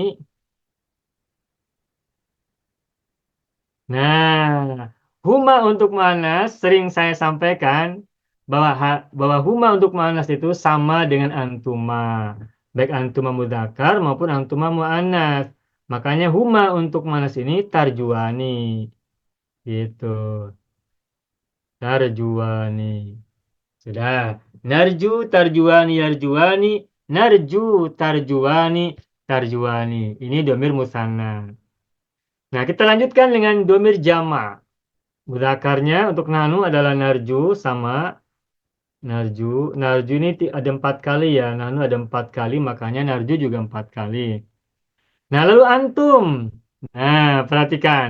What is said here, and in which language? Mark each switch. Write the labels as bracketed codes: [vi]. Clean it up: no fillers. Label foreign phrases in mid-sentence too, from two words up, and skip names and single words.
[id] Nah, huma untuk muannas sering saya sampaikan bahwa huma untuk muannas itu sama dengan antuma. Baik [ar] أنتما مذكر [id] maupun [ar] أنتما مؤنث. [id] Makanya huma untuk muannas ini tarjuani. Gitu. Tarjuani. Sudah. [ar] نرجو ترجوان يرجوان نرجو ترجوان ترجوان. [id] Ini [ar] ضمير مثنى. [id] Nah, kita lanjutkan dengan [ar] ضمير جمع. [id] Mudzakarnya untuk nahnu adalah narju sama narju. Narju ini ada 4 kali ya. Nahnu ada 4 kali, makanya narju juga 4 kali. Nah, lalu antum. Nah, perhatikan.